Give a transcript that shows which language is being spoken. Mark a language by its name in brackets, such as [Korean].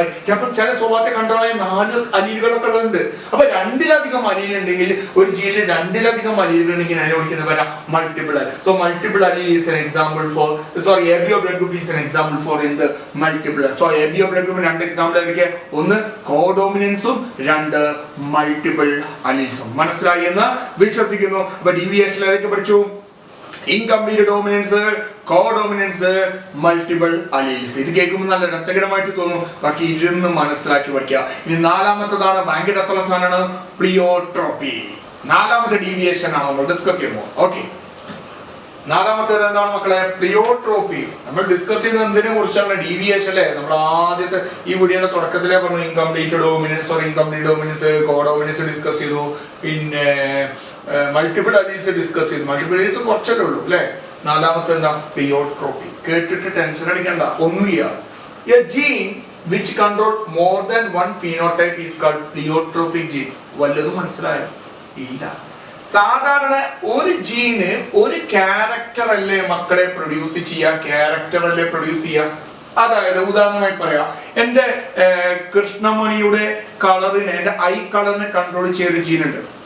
[Malayalam] ചിലപ്പോൾ ചില സ്വഭാവത്തെ കൺട്രോൾ ചെയ്യാൻ 4 അലീലുകളൊക്കെ ഉള്ളത്. അപ്പൊ രണ്ടിലധികം അലീൽ ഉണ്ടെങ്കിൽ, ഒരു ജീനിൽ രണ്ടിലധികം അലീലുകൾ ഉണ്ടെങ്കിൽ അതിനെ വിളിക്കുന്ന പേരാ multiple അലീൽ. [English] So multiple allele is an example for, ABO blood group is an example for in the multiple. So ABO blood group [Malayalam] രണ്ട് എക്സാമ്പിൾ ഏതൊക്കെ? ഒന്ന് കോഡോമിനൻസും, രണ്ട് മൾട്ടിപ്പിൾ അലീൽസും. മനസ്സിലായി എന്ന് വിശ്വസിക്കുന്നു. അപ്പൊ ഡീവിയേഷൻ ഏതൊക്കെ പഠിച്ചു? Incomplete dominance, കോഡോമിനൻസ്, multiple alleles. ഇത് കേൾക്കുമ്പോൾ നല്ല രസകരമായിട്ട് തോന്നും. ബാക്കി ഇരുന്ന് മനസ്സിലാക്കി പഠിക്കുക. ഇനി നാലാമത്തേതാണ്, ഭയങ്കര രസമുള്ള സാധനമാണ്, പ്ലിയോട്രോപ്പി. നാലാമത്തെ ഡീവിയേഷൻ ആണ് നമ്മൾ ഡിസ്കസ് ചെയ്യുമ്പോൾ. ഓക്കെ, നാലാമത്തേത് എന്താണ് മക്കളെ? പ്ലിയോട്രോപ്പി. നമ്മൾ ഡിസ്കസ് ചെയ്യുന്നത് എന്തിനെ കുറിച്ചാണ്? ഡീവിയേഷൻ അല്ലേ? നമ്മൾ ആദ്യത്തെ ഈ വീഡിയോയുടെ തുടക്കത്തിലേ പറഞ്ഞു incomplete dominance or incomplete dominance, കോഡോമിനൻസ് discuss ചെയ്തു. പിന്നെ മൾട്ടിപ്പിൾ അലീൽസ് ഡിസ്കസ് ചെയ്തു. മൾട്ടിപ്പിൾ അലീൽസ് കുറച്ചല്ലേ ഉള്ളൂ അല്ലേ? നാലാമത്തെ എന്താ? പ്ലിയോട്രോപ്പി. കേട്ടിട്ട് ടെൻഷൻ അടിക്കണ്ട, ഒന്നുമില്ല. [English] A gene which control more than one phenotype is called pleiotropic gene. [Malayalam] വല്ലതും മനസ്സിലായോ? ഇല്ല. സാധാരണ ഒരു ജീന് ഒരു ക്യാരക്ടർ അല്ലേ മക്കളെ പ്രൊഡ്യൂസ് ചെയ്യുക? അതായത് ഉദാഹരണമായി പറയാം, എന്റെ കൃഷ്ണമണിയുടെ കളറിനെ, എന്റെ ഐ കളറിനെ കൺട്രോൾ ചെയ്യുന്ന ഒരു ജീനുണ്ട്.